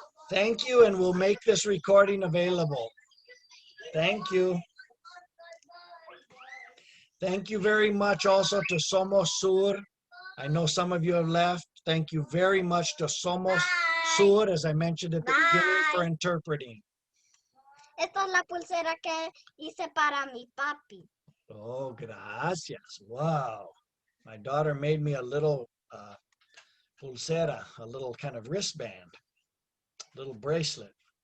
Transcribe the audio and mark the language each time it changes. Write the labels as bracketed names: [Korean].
[English] Thank you, and we'll make this recording available. Thank you. Thank you very much also to Somos Sur. I know some of you have left. Thank you very much to Somos Sur, as I mentioned at the beginning, for interpreting. [Spanish] Esta es la pulsera que hice para mi papi. Oh, gracias. Wow. [English] My daughter made me a little pulsera, a little kind of wristband, little bracelet.